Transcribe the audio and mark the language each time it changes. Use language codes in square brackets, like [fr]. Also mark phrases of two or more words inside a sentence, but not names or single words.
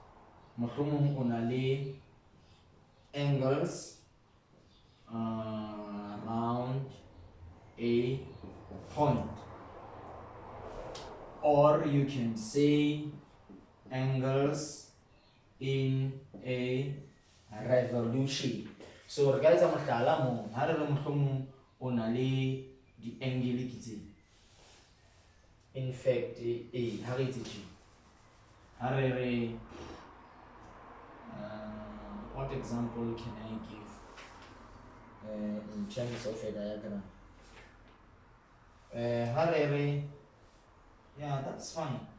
[en] Angles around a point, or you can say angles in a revolution. So guys, I'm [st] mohlala mo ha re mohlomong o na le di angle ke tse, [en] in fact [st] ha re etse tje ha re [en] what example can I give in terms of a diagram? Yeah, that's fine.